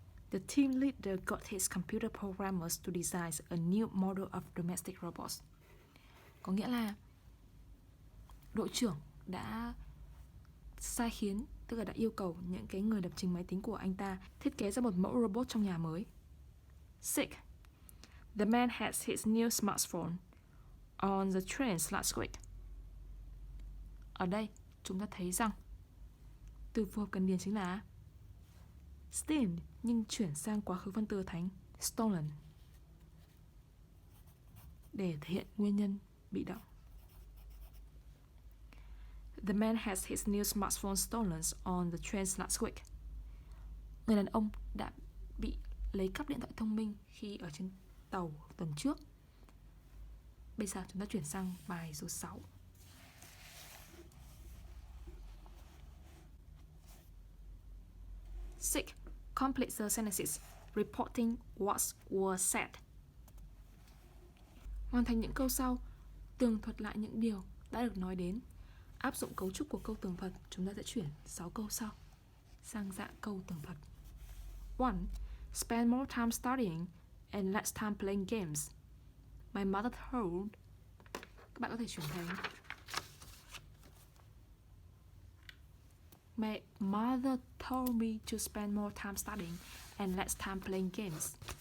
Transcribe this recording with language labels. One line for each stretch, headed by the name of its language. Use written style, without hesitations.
English: The team leader got his computer programmers to design a new model of domestic robots.
Vietnamese: Có nghĩa là đội trưởng đã sai khiến, tức là đã yêu cầu những cái người lập trình máy tính của anh ta thiết kế ra một mẫu robot trong nhà mới. 6.
English: The man has his new smartphone on the train last week.
Vietnamese: Ở đây chúng ta thấy rằng từ phù hợp cần điền chính là steal, nhưng chuyển sang quá khứ phân từ thành stolen để thể hiện nguyên nhân bị động.
English: The man has his new smartphone stolen on the train last week.
Vietnamese: Người đàn ông đã bị lấy cắp điện thoại thông minh khi ở trên tàu tuần trước. Bây giờ chúng ta chuyển sang bài số 6.
English: Six. Complete the sentences reporting what was said.
Vietnamese: Hoàn thành những câu sau, tường thuật lại những điều đã được nói đến. Áp dụng cấu trúc của câu tường thuật, chúng ta sẽ chuyển 6 câu sau sang dạng câu tường thuật. 1.
English: Spend more time studying and less time playing games. My mother told.
Vietnamese: Các bạn có thể chuyển thành
English: My mother told me to spend more time studying and less time playing games.